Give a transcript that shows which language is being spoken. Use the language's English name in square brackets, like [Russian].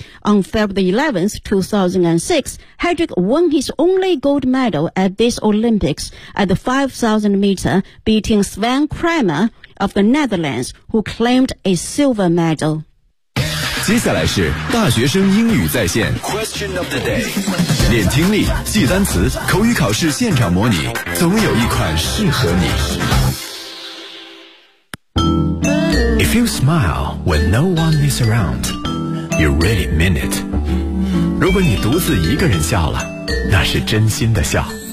[English] On February 11, 2006, Hedrick won his only gold medal at this Olympics at the 5,000 meter, beating Sven Kramer of the Netherlands, who claimed a silver medal. [Chinese] 接下来是大学生英语在线 [English] Question of the day. [Chinese] 练听力，记单词，口语考试现场模拟，总有一款适合你。 [English] If you smile when no one is around, you really mean it. [Chinese] 如果你独自一个人笑了，那是真心的笑。